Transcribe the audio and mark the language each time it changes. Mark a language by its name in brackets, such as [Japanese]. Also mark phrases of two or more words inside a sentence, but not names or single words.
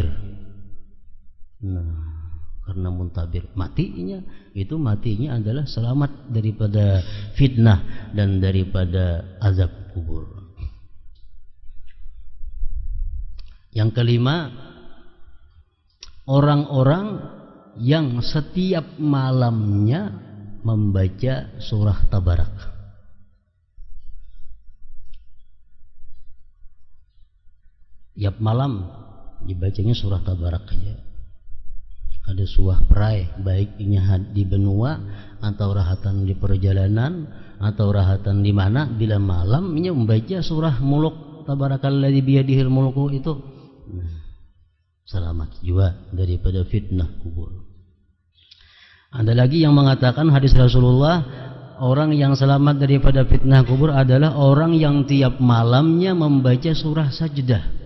[Indonesian] Nah, karena muntabir matinya adalah selamat daripada fitnah dan daripada azab kubur. Yang kelima, orang-orang yang setiap malamnya membaca surah Tabarak. Tiap malam dibacanya surah Tabarak aja. Ada surah perai, baik ini di benua atau rahatan di perjalanan atau rahatan di mana, bila malam ini membaca surah Muluk, [Arabic] تبارك الذي بيده الملك [Indonesian] itu, selamat juga daripada fitnah kubur. Ada lagi yang mengatakan hadis Rasulullah, orang yang selamat daripada fitnah kubur adalah orang yang tiap malamnya membaca surah Sajdah.